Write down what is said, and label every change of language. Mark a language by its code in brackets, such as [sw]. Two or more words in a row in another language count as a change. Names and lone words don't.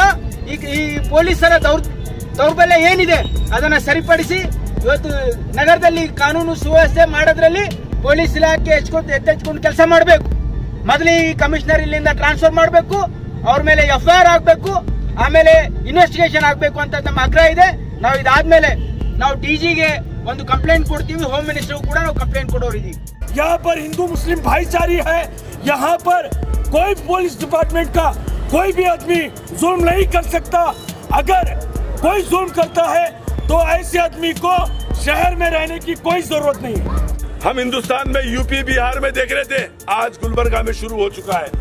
[kn] ಈ ಪೊಲೀಸರ ದೌರ್ಬಲ್ಯ ಏನಿದೆ ಅದನ್ನ ಸರಿಪಡಿಸಿ ಇವತ್ತು ನಗರದಲ್ಲಿ ಕಾನೂನು ಸುವ್ಯವಸ್ಥೆ ಮಾಡೋದ್ರಲ್ಲಿ ಪೊಲೀಸ್ ಇಲಾಖೆ ಎತ್ತೆಚ್ಕೊಂಡು ಕೆಲಸ ಮಾಡಬೇಕು. ಮೊದಲು ಈ ಕಮಿಷನರ್ ಇಲ್ಲಿಂದ ಟ್ರಾನ್ಸ್ಫರ್ ಮಾಡಬೇಕು, ಅವ್ರ ಮೇಲೆ FIR ಆಗಬೇಕು, ಆಮೇಲೆ ಇನ್ವೆಸ್ಟಿಗೇಷನ್ ಆಗಬೇಕು ಅಂತ ನಮ್ಮ ಆಗ್ರಹ ಇದೆ. ನಾವು ಇದಾದ್ಮೇಲೆ ನಾವು DGಗೆ ಒಂದು ಕಂಪ್ಲೇಂಟ್ ಕೊಡ್ತೀವಿ, [en] home minister [kn] ಕೂಡ ನಾವು ಕಂಪ್ಲೇಂಟ್ ಕೊಡೋರಿದ್ದೀವಿ. [hi] यहाँ पर हिंदू मुस्लिम भाईचारी है। यहाँ पर कोई [en] police department [hi] का कोई भी आदमी जुल्म नहीं कर सकता। अगर कोई जुल्म करता है तो ऐसे आदमी को शहर में रहने की कोई जरूरत नहीं है। हम हिंदुस्तान में यूपी बिहार में देख रहे थे, आज गुलबर्गा में शुरू हो चुका है।